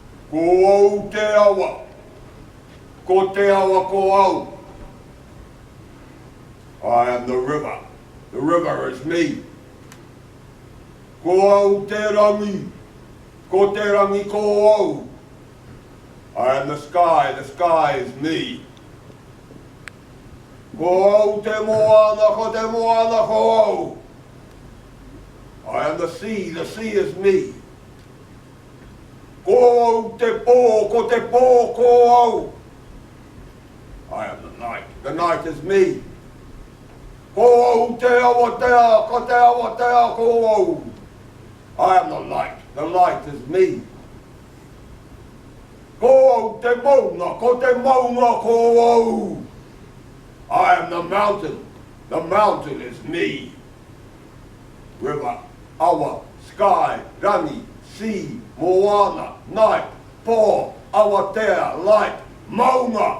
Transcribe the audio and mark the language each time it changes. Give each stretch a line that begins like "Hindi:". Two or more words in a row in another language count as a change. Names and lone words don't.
Māori: Ko au te awa. Ko te awa ko au.
English: I am the river. The river is me.
Māori: Ko au te rangi. Ko te rangi ko au.
English: I am the sky is me.
Māori: Ko au te moana ko au.
English: I am the sea is me.
Māori: Ko au te pō ko au.
English: I am the night is me.
Māori: Ko au te awa ko au.
English: I am the light is me.
Māori: Ko au te maunga ko au.
English: I am the mountain is me. River,
Māori: awa, sky, rangi, sea, moana, night, pō, awatea, light, maunga.